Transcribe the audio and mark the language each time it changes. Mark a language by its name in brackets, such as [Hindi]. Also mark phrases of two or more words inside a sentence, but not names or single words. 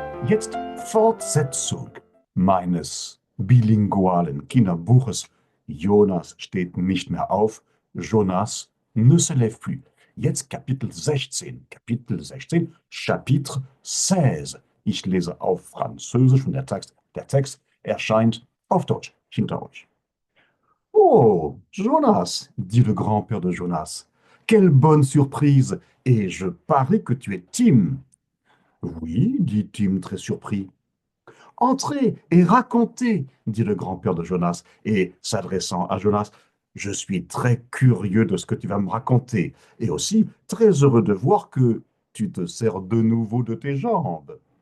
[German] jetzt Fortsetzung meines bilingualen Kinderbuches. Jonas steht nicht mehr auf. [French] Jonas ne se lève plus. [German] Jetzt Kapitel 16. Kapitel 16, Chapitre 16. Ich lese auf Französisch und der Text erscheint auf Deutsch hinter euch. [French] Oh, Jonas, dit le grand-père de Jonas, quelle bonne surprise! Et je parie que tu es Tim. Oui, dit Tim très surpris. Entrez et racontez, dit le grand-père de Jonas, et s'adressant à Jonas, je suis très curieux de ce que tu vas me raconter, et aussi très heureux de voir que tu te sers de nouveau de tes jambes.